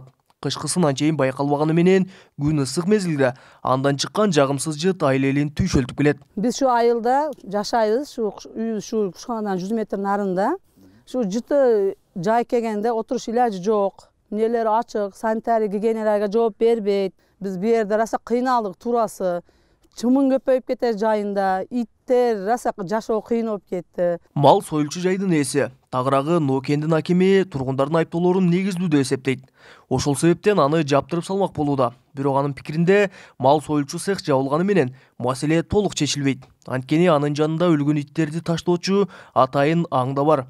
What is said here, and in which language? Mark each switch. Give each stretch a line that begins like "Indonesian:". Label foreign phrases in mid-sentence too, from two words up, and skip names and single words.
Kyrgyz: Кышкысын анчейин байкалбаганы менен күн ысык мезгилде андан чыккан жагымсыз жыт айыл элин түйшөлтүп келет. Биз шу айылда жашайбыз, шу кушкандан 100 метр нарында. Шу жыты жай келгенде отуруш илажы жок. Нелер ачык, санитария гигиеналарга жооп бербейт. Биз бир йерде раса кыйналык турасы, чымын көбөйүп кетер жайында, иттер раса жашоо кыйын болуп кетти. Мал союлчу жайдын ээси, тагыраагы Нокендин акими тургундардын айыптоолорун негиздүү деп эсептейт. Ошол себептен аны жаптырып салмак болууда. Бирок анын пикиринде мал союлчу цех жабылганы менен маселе толук чечилбейт. Анткени анын жанында өлгөн иттерди таштоочу атайын аң да бар.